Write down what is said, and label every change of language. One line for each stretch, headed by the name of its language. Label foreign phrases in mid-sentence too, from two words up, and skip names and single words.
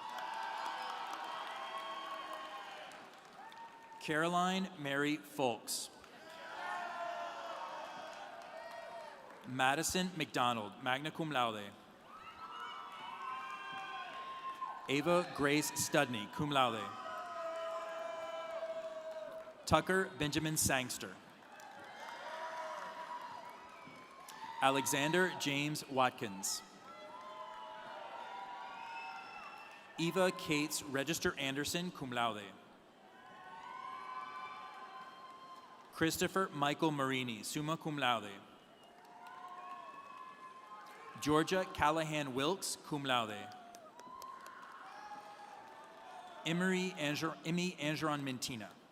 English: Caroline Mary Folks. Madison McDonald,
Latin: magna cum laude.
English: Ava Grace Studney,
Latin: cum laude.
English: Tucker Benjamin Sangster. Alexander James Watkins. Eva Cates Register Anderson,
Latin: cum laude.
English: Christopher Michael Marini,
Latin: summa cum laude.
English: Georgia Callahan Wilkes,
Latin: cum laude.
English: Emmy Angeron Mentina.